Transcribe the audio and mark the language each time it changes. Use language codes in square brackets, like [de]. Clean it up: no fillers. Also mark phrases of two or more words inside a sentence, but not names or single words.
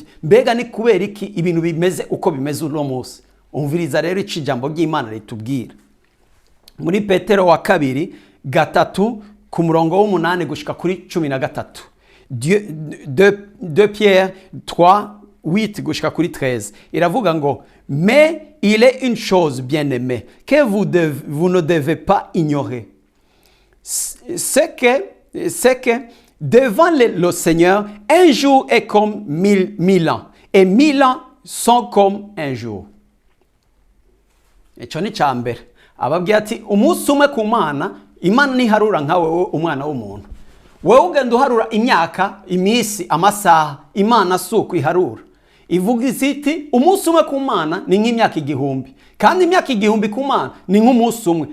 [rn] Mbega ni kubera iki ibintu bimeze uko bimeze uno munsi? Umviriza rero iki ijambo ry'Imana ritubwira. Muri Petero wa 2:3 ku murongo w'8 gushika kuri 13. [fr] De Pierre [rn] 3:8 gushika kuri 13. Iravuga ngo, [fr] mais il est une chose bien-aimée que vous ne devez pas ignorer. C'est que devant le Seigneur, un jour est comme 1000 ans, et 1000 ans sont comme un jour. [rn] Echo ni cyambere. Ababwira ati umunsi umwe ku Mana, Imana ntiharura nkawe umwana w'umuntu. Wewe ugenda uharura imyaka, imisi, amasaha, Imana suko iharura. Ivuga iti umunsi umwe ku Mana ni nk'imyaka 1000, kandi imyaka 1000 ku Mana ni nk'umunsi umwe.